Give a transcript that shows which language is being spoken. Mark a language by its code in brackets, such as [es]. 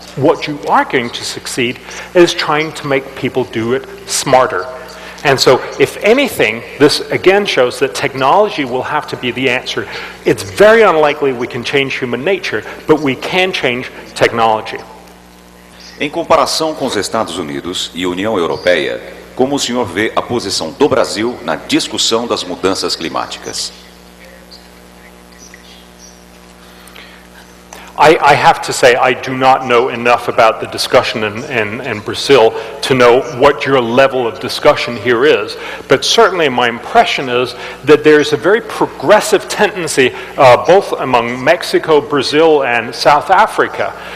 [en] What you are going to succeed is trying to make people do it smarter. And so, if anything, this again shows that technology will have to be the answer. It's very unlikely we can change human nature, but we can change technology. [pt] Em comparação com os Estados Unidos e a União Europeia, como o senhor vê a posição do Brasil na discussão das mudanças climáticas? [en] I have to say, I do not know enough about the discussion in Brazil to know what your level of discussion here is. But certainly my impression is that there's a very progressive tendency both among Mexico, Brazil, and South Africa.